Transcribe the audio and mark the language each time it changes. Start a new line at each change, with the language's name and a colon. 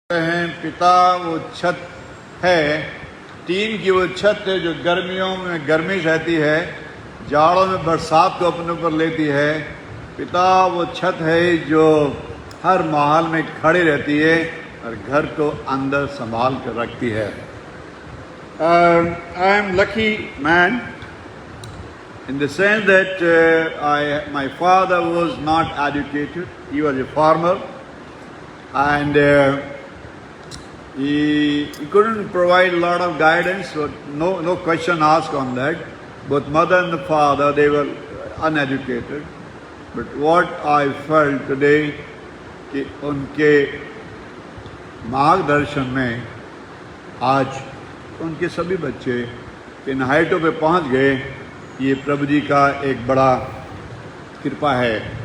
Hindi: पिता वो छत है, टीन की वो छत है जो गर्मियों में गर्मी रहती है, जाड़ों में बरसात को अपने ऊपर लेती है। पिता वो छत है जो हर माहौल में खड़ी रहती है और घर को अंदर संभाल कर रखती है।
English: I am lucky man in the sense that my father was not educated. He was a farmer, and he couldn't provide a lot of guidance. So no question asked on that. Both mother and the father, they were uneducated. But what I felt today,
Hindi: कि उनके मार्गदर्शन में आज उनके सभी बच्चे इन हाइटों पे पहुंच गए, ये प्रभु जी का एक बड़ा कृपा है।